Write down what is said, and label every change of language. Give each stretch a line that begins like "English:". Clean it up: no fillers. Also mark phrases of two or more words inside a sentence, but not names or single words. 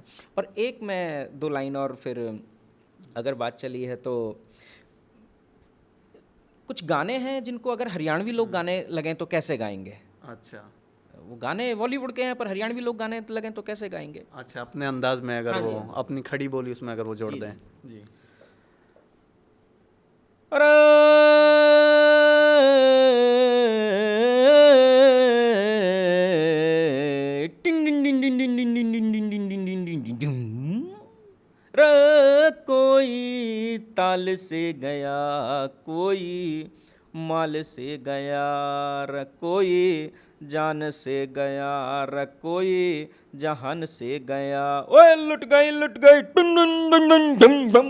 Hindi: और एक मैं 2 लाइन और, फिर अगर बात चली है तो कुछ गाने हैं जिनको अगर हरियाणवी लोग गाने लगें तो कैसे गाएंगे। अच्छा। वो गाने बॉलीवुड के हैं पर हरियाणवी लोग गाने लगें तो कैसे गाएंगे। अच्छा, अपने अंदाज में अगर हाँ जी, वो हाँ अपनी खड़ी बोली उसमें अगर वो जोड़ जी, दें। जी। अरे टिन डिन डिन डिन डिन डिन डिन डिन डिन डिन डिन डिन डिन डिन डिन। रे कोई ताल से गया, कोई माल से गया, रे कोई जान से गया, रे कोई जहान से गया। ओए लुट गई टुन टुन टुन टुन टुन टुन।